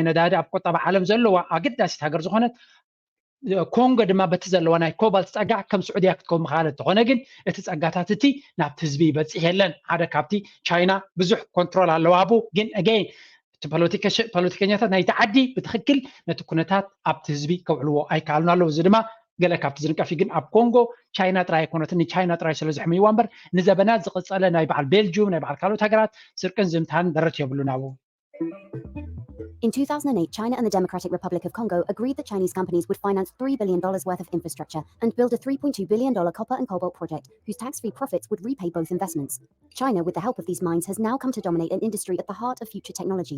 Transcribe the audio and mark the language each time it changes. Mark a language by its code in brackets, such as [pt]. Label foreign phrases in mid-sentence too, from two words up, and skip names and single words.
[ti] ነዳዲ ኣብ ቆጠባ ዓለም ዘለዋ ኣገዳሲት ሃገር ዝኾነት ኮንጎ ድማ በቲ ዘለዋ ናይ ኮባልት ፀጋዕ ከም ስዑድያ ክትከውን ምኻለት ተኾነ ግን እቲ ፀጋታት እቲ ናብቲ ህዝቢ ይበፅሕ የለን ሓደ ካብቲ ቻይና ብዙሕ ኮንትሮል ኣለዋ ቡ ግን ኣገይን እቲ ፖለቲከኛታት ናይቲ ዓዲ ብትክክል ነቲ ኩነታት ኣብቲ ህዝቢ ከውዕልዎ ኣይከኣሉን ኣለዉ እዚ ድማ ገለ ካብቲ ዝንቀፊ ግን ኣብ ኮንጎ ቻይና ጥራይ ኣይኮነትን ንቻይና ጥራይ ስለ ዘሕምይዋ እምበር ንዘበናት ዝቕፀለ ናይ በዓል ቤልጅየም ናይ በዓል ካልኦት ሃገራት ስርቅን ዝምታን ደረት የብሉን ኣብኡ [en] In 2008, China and the Democratic Republic of Congo agreed that Chinese companies would finance $3 billion worth of infrastructure and build a $3.2 billion copper and cobalt project, whose tax-free profits would repay both investments. China, with the help of these mines, has now come to dominate an industry at the heart of future technologies.